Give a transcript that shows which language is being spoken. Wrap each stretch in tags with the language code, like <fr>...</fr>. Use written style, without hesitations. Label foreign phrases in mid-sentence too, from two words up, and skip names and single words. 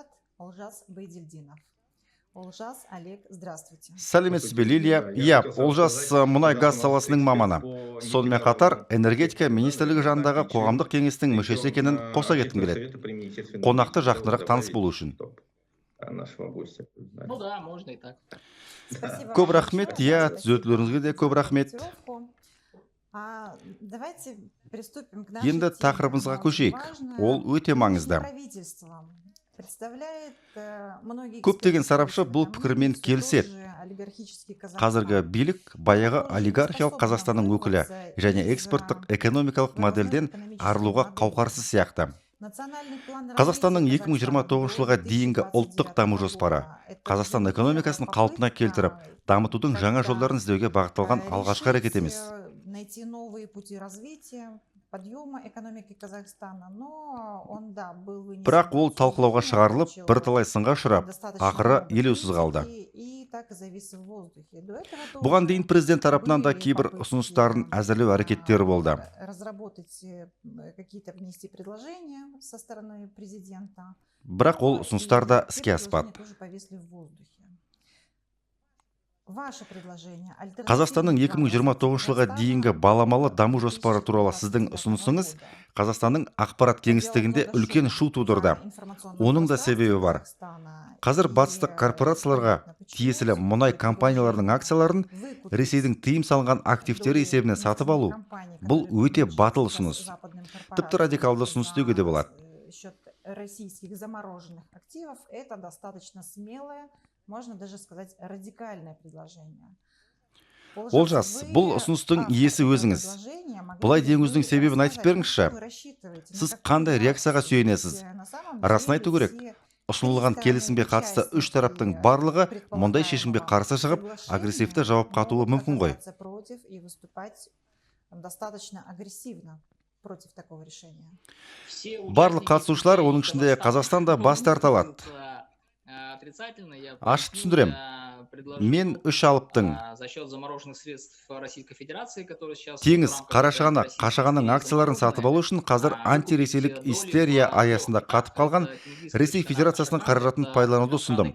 <ru>Олжас, Олег, здравствуйте.</ru> <kk>Сәлеметсіз бе, Лилия? Иә, Олжас мұнай газ саласының маманы. Сонымен қатар энергетика министрлігі жанындағы қоғамдық кеңестің мүшесі екенін қоса кеткім келеді. Қонақты жақынырақ таныс болу үшін.</kk> <ru>Ну да, можно и так.</ru> <kk>Көп рахмет, иә, түзетулеріңізге де көп рахмет.</kk> <ru>Давайте приступим к нашей</ru> <kk>Енді</kk> <ru>теме.</ru> <kk>тақырыбымызға көшейік. Ол өте маңызды. Көптеген сарапшы бұл пікірмен келіседі. Қазіргі билік баяғы олигархиялық Қазақстанның өкілі және экспорттық экономикалық моделден арылуға қауқарсыз сияқты. Қазақстанның 2029 жылға дейінгі ұлттық даму жоспары Қазақстан экономикасын қалпына келтіріп, дамытудың жаңа жолдарын іздеуге бағытталған алғашқы әрекет емес.</kk> <ru>Найти новые пути развития, подъема экономики Казахстана, но он, да, был вынесен.</ru> <kk>Бірақ ол талқылауға шығарылып, бірталай сынға ұшырап, ақыры елеусіз қалды.</kk> <ru>И так и завис в воздухе. До этого</ru> <kk>Бұған</kk> <ru>тоже</ru> <kk>дейін президент тарапынан да</kk> <ru>были</ru> <kk>кейбір</kk> <ru>попытки,</ru> <kk>ұсыныстарын әзірлеу әрекеттері болды.</kk> <ru>разработать какие-то внести предложения со стороны президента.</ru> <kk>Бірақ ол ұсыныстар да іске аспады.</kk> <ru>Тоже повисли в воздухе. Ваше предложение,</ru> <kk>Қазақстанның 2029 жылға дейінгі баламалы даму жоспары туралы сіздің ұсынысыңыз Қазақстанның ақпарат кеңістігінде үлкен шу тудырды. Оның да себебі бар. Қазір батыстық корпорацияларға тиесілі мұнай компанияларының акцияларын Ресейдің тыйым салынған активтері есебінен сатып алу. Бұл өте батыл ұсыныс. Тіпті радикалды ұсыныс деуге де болады.</kk> <ru>Счет российских замороженных активов — это достаточно смелое, можно даже сказать, радикальное предложение.</ru> <kk>Олжас, бұл ұсыныстың иесі өзіңіз. Бұлай деуіңіздің себебін айтып беріңізші. Сіз қандай реакцияға сүйенесіз? Расын айту керек. Ұсынылған келісімге қатысты үш тараптың барлығы мұндай шешімге қарсы шығып, агрессивті жауап қатуы мүмкін ғой.</kk> <ru>Достаточно агрессивно против такого решения.</ru> <kk>Барлық қатысушылар, оның ішінде Қазақстан да бас тарта алады. Ашық түсіндірем. Мен үш алыптың теңіз, Қарашығанақ, Қашағанның акцияларын сатып алу үшін қазір антиресейлік истерия аясында қатып қалған Ресей Федерациясының қаражатын пайдалануды ұсындым.</kk>